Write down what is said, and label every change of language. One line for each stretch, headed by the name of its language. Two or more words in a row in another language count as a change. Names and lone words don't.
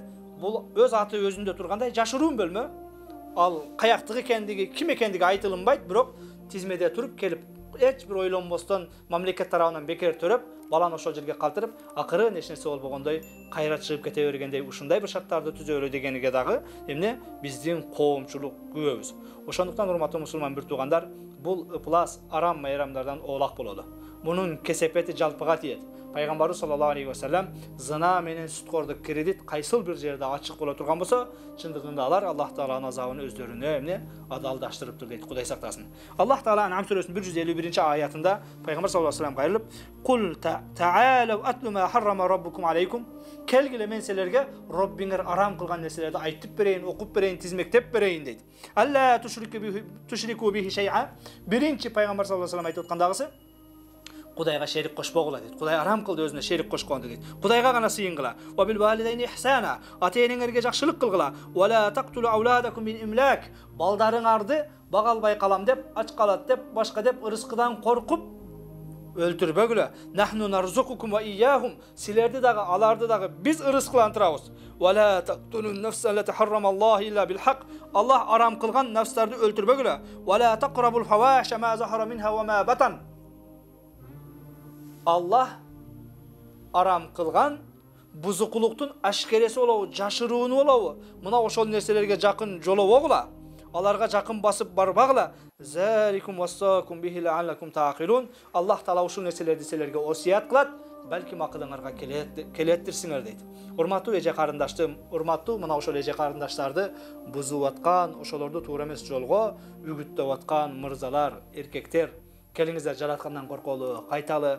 Kyrgyz: Бул өз аты өзүндө тургандай жашыруун бөлмө. Ал каяктыгы экендиги, ким экендиги айтылынбайт, бирок тизмеде туруп келип, эч бир ойлонбостон мамлекет тарабынан бекер төрөп, баланы ошол жерге калтырып, акырын эч нерсе болбогондой кайра чыгып кете бергендей ушундай бир шарттарды түзөлө дегениге дагы эмне биздин коомчулук күбөбүз. Ошондуктан урматтуу мусулман бир туугандар, бул ыплас арам майрамдардан оолак бололу. Мунун кесепети жалпыга тиет. Пайгамбарыбыз
Arabic: صلى الله عليه وسلم
Kyrgyz: зына менен сүткордук кредит кайсыл бир жерде ачык боло турган болсо, чындыгында алар Аллах Тааланын азабын өздөрүнө эмне адалдаштырыптыр дейт. Кудай сактасын. Аллах Таала Ан'ам сүрөсүнүн 151-аятында пайгамбар
Arabic: صلى الله عليه وسلم
Kyrgyz: кайрылып,
Arabic: "قل تعالوا أتل ما حرم ربكم عليكم"
Kyrgyz: келгиле мен силерге Роббиңер арам кылган нерселерди айтып берейин, окуп берейин, тизмектеп берейин дейт.
Arabic: ألا تشركوا به شيئا.
Kyrgyz: Биринчи пайгамбар
Arabic: صلى الله عليه وسلم
Kyrgyz: айтып аткандагысы Кудайга шерик кошпогула дейт. Кудай арам кылды өзүнө шерик кошконду дейт. Кудайга гана сыйынгыла.
Arabic: وبالوالدين إحسانا.
Kyrgyz: Ата-энеңерге жакшылык кылгыла.
Arabic: ولا تقتلوا أولادكم من إملاق.
Kyrgyz: Балдарыңарды бага албай калам деп, ач калат деп, башка деп ырыскыдан коркуп өлтүрбөгүлө.
Arabic: نحن نرزقكم وإياهم.
Kyrgyz: Силерди дагы, аларды дагы биз ырыскылантырабыз.
Arabic: ولا تقتلوا النفس التي حرم الله إلا بالحق.
Kyrgyz: Аллах арам кылган нафстарды өлтүрбөгүлө.
Arabic: ولا تقربوا الفواحش ما ظهر منها وما بطن.
Kyrgyz: Allah арам кылган бузукулуктун ашкереси болобу, жашыруunu болобу. Мына ошол нерселерге жакын жолобогула. Аларга жакын басып барбагыла.
Arabic: ذلكم وصاكم به لعلكم تعقلون.
Kyrgyz: Аллах Таала ушул нерселерди силерге осият кылат, балким акылыңарга келеттирсиңер дейт. Урматтуу эже карындаштым, урматтуу мына ошол эже карындаштарды бузуп аткан, ошолорду туура эмес жолго үгүттөп аткан мырзалар, эркектер, келиңиздер жараткандан корколу, кайталы.